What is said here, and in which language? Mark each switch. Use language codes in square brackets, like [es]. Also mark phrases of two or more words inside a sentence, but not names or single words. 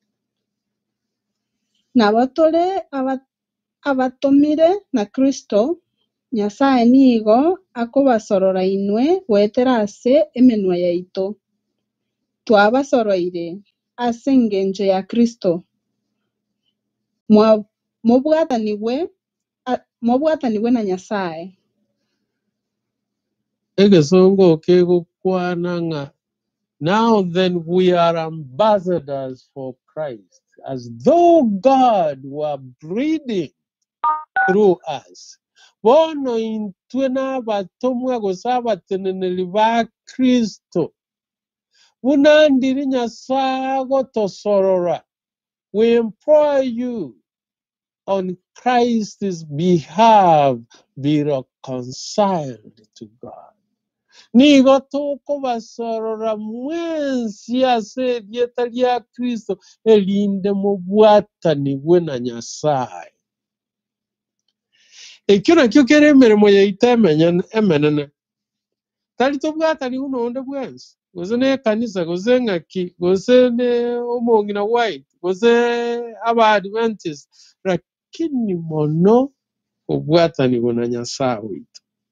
[guz] Nabo tore abatomire na Kristo, Nyasaye nigo akobasorora inwe gwetera ase emenwa yaito. Twabasoroire ase engencho ya Kristo. Mobwatanigwe na Nyasaye. egesongo kegokwana ng'a [en] now then we are ambassadors for Christ, as though God were breathing through us. [guz] Bono intwe n'abatomwa gose abateneneri ba Kristo buna ndiri Nyasaye gotosorora. [en] We implore you on Christ's behalf, be reconciled to God. [guz] Nigo tokobasorora mwensi ase erieta ria Kristo erinde mobwatanigwe na Nyasaye. Ekio nakio kere emeremo yaito emenene. Tari tobwatanigu nonde bwensi, gose na ekanisa, gose ng'aki, gose ne omong'ina white, gose aba-Adventist, lakini mono obwatanigwe na Nyasaye oito.